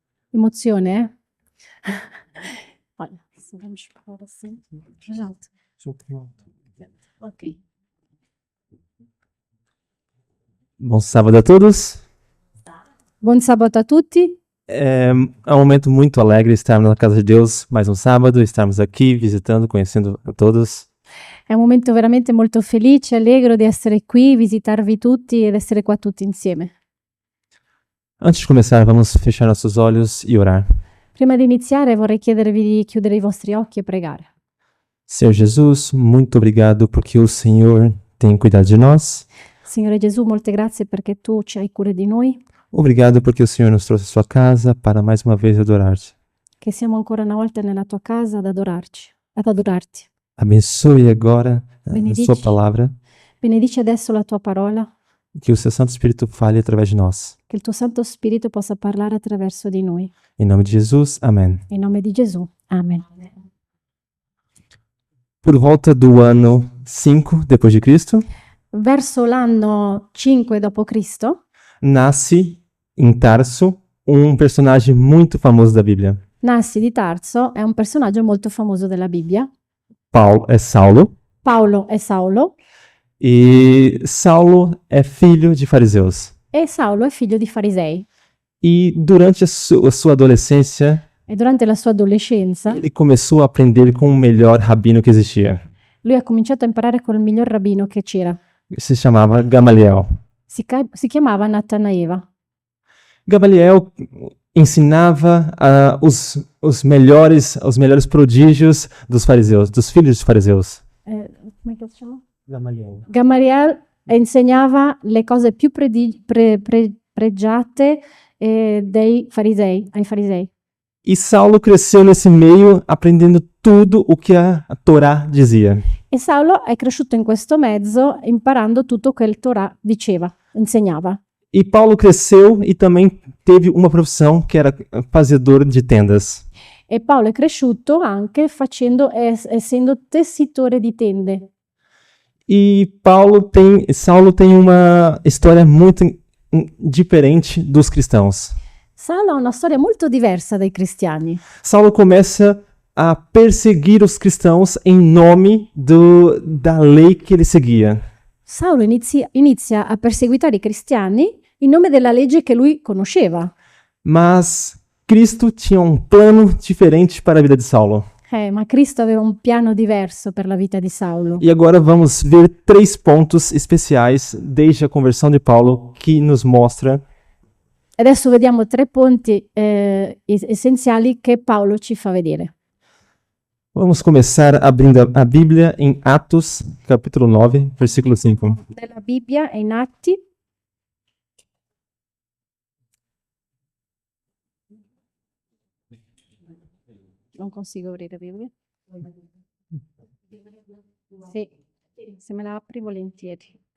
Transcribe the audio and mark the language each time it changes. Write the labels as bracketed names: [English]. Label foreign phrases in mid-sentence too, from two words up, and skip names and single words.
[Italian] Emozione, eh? [Portuguese] Olha, se vamos falar assim, mais alto. Ok. Bom sábado a todos. [Italian] Buon sabato a tutti. [Portuguese] É um momento muito alegre estarmos na casa de Deus mais um sábado, estarmos aqui visitando, conhecendo a todos. [Italian] È un momento veramente molto felice e allegro di essere qui, visitarvi tutti ed essere qua tutti insieme. [Portuguese] Antes de começar, vamos fechar nossos olhos e orar. [Italian] Prima di iniziare vorrei chiedervi di chiudere i vostri occhi e pregare. [Portuguese] Senhor Jesus, muito obrigado porque o Senhor tem cuidado de nós. [Italian] Signore Gesù, molte grazie perché tu ci hai cura di noi, [Portuguese] Obrigado porque o Senhor nos trouxe à sua casa para mais uma vez adorar-te. [Italian] che siamo ancora una volta nella tua casa ad adorarti. [Portuguese] Abençoe agora a [Italian] Benedici. [Portuguese] sua palavra, [Italian] Benedici adesso la tua parola, [Portuguese] que o seu Santo Espírito fale através de nós. [Italian] che il tuo Santo Spirito possa parlare attraverso di noi. [Portuguese] Em nome de Jesus, amém. [Italian] In nome di Gesù. Amen. [Portuguese] Por volta do ano 5 depois de Cristo, [Italian] Verso l'anno 5 d.C. [Portuguese] nasce em Tarso um personagem muito famoso da Bíblia. [Italian] Nassi di Tarso è un personaggio molto famoso della Bibbia. [Portuguese] Saulo, [Italian] Paolo è Saulo [Portuguese] e Saulo é filho de fariseus. [Italian] e Saulo è figlio di farisei. [Portuguese] E durante a sua adolescência, [Italian] E durante la sua adolescenza [Portuguese] ele começou a aprender com o melhor rabino que existia. [Italian] lui ha cominciato a imparare con il miglior rabbino che c'era. [Portuguese] Se chamava Gamaliel. [Italian] Si chiamava Natanaeva. [Portuguese] Gamaliel ensinava os melhores prodígios dos fariseus, dos filhos dos fariseus. [Italian] Come si chiama? Gamaliel. Gamaliel insegnava le cose più pregiate dei farisei, ai farisei. [Portuguese] E Saulo cresceu nesse meio aprendendo tudo o que a Torá dizia. [Italian] E Saulo è cresciuto in questo mezzo imparando tutto quel Torah diceva, insegnava. [Portuguese] E Paulo cresceu e também teve uma profissão que era fazedor de tendas. [Italian] E Paolo è cresciuto anche essendo tessitore di tende. [Portuguese] E Saulo tem uma história muito diferente dos cristãos. [Italian] Saulo ha una storia molto diversa dai cristiani. [Portuguese] Saulo começa a perseguir os cristãos em nome da lei que ele seguia. [Italian] Saulo inizia a perseguitare i cristiani in nome della legge che lui conosceva. [Portuguese] Mas Cristo tinha um plano diferente para a vida de Saulo. [Italian] Ma Cristo aveva un piano diverso per la vita di Saulo. [Portuguese] E agora vamos ver 3 pontos especiais desde a conversão de Paulo que nos mostra [Italian] Adesso vediamo 3 punti essenziali che Paolo ci fa vedere. [Portuguese] Vamos começar abrindo a Bíblia em Atos, capítulo 9, versículo 5. [Italian] Nella Bibbia è in Atti. Non consigo aprire la Bibbia. Sì, se me la apri volentieri.